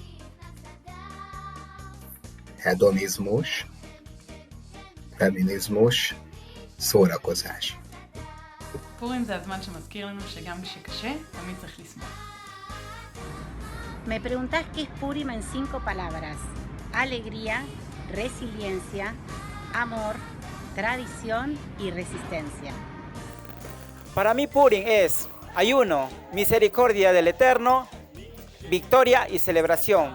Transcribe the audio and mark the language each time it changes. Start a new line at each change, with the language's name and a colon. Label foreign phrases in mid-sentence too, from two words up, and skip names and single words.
Hungarian: hedonizmus, feminizmus, szórakozás.
Hebrew: פורים זה הזמן שמזכיר לנו שגם כשקשה, תמיד צריך לשמוח.
Spanish: Me preguntas qué es Purim en 5 palabras. Alegría, resiliencia, amor, tradición y resistencia. Para mí Purim es ayuno, misericordia del Eterno, victoria y celebración.